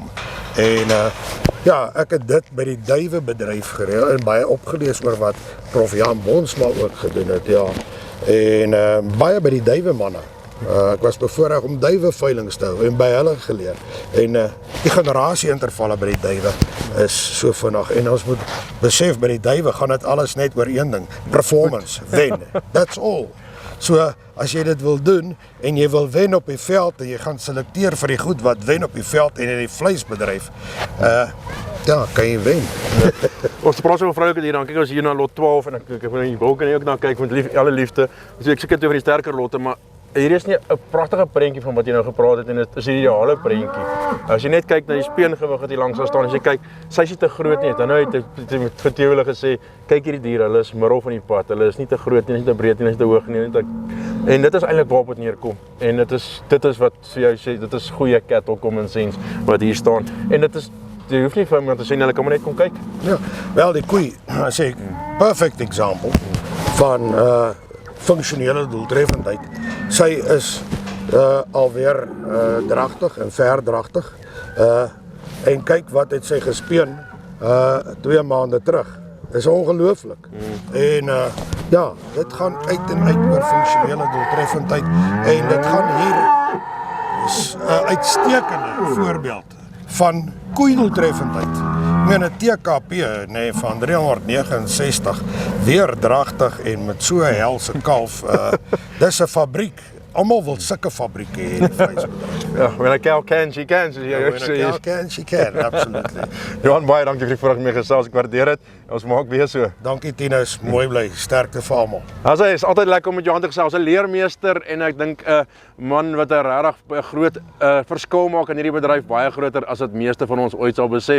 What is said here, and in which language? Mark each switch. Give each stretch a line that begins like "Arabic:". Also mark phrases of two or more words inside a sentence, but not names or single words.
Afrikaans: En ja, ek het dit by die duiwebedryf gereël en baie opgelees oor wat Prof Jan Bonsma ook gedoen het, ja. En baie by die duiwemanne. Ek was bevoorreg om duiweveilings te hou en by hulle geleer. En die generasieintervalle by die duiwe is so vinnig. En ons moet besef by die duiwe gaan dit alles net oor een ding, performance, wen.
English: That's all.
Afrikaans: So as jy dit wil doen en jy wil wen op die veld en jy gaan selekteer vir die goed wat wen op die veld en in die vleisbedryf, ja, kan jy wen. Ons praat so oor vroulike diere, dan kyk ons hier na lot 12 en ek wil nie wil kan ook na kyk met alle liefde. So ek seker oor die sterker lotte, maar hier is nie 'n pragtige prentjie van wat jy nou gepraat het en dit is 'n ideale prentjie. As jy net kyk na die speengewig wat hier langs staan, as jy kyk, sy is nie te groot nie. Dan nou het vir Theo hulle gesê, kyk hierdie diere, hulle is middel van die pad. Hulle is nie te groot nie, nie te breed nie, nie te hoog nie, en dit is eintlik waarop dit neerkom. En dit is wat vir jou sê, dit is goeie
English: cattle common sense
Afrikaans: wat hier staan. En dit is jy hoef nie vir iemand te sê hulle kan maar net kom kyk. Ja, wel die koei, sê
English: perfect example
Afrikaans: van funksionele doeltreffendheid. Sy is alweer dragtig en verdragtig. En kyk wat het sy gespeen 2 maande terug. Dis ongelooflik. En ja, dit gaan uit en uit oor funksionele doeltreffendheid en dit gaan hier is 'n uitstekende voorbeeld van koeidoeltreffendheid. Ek meen 'n TKP van 369 weer dragtig en met so 'n helse kalf. Dis 'n fabriek. Almal wil sulke fabrieke hê in die vleisbedryf. Ja,
English: when a cow can, she can,
Afrikaans: soos jy ook sê.
English: When a cow can, she can, absolutely.
Afrikaans: Johan, baie dankie vir die voorreg mee gesels, ek waardeer dit. Ons maak weer so. Dankie Tinus, mooi bly, sterkte vir almal. As hy is altyd lekker om met Johan te gesels, 'n leermeester en ek dink 'n man wat 'n regtig groot verskil maak in hierdie bedryf, baie groter as wat meeste van ons ooit sal besef.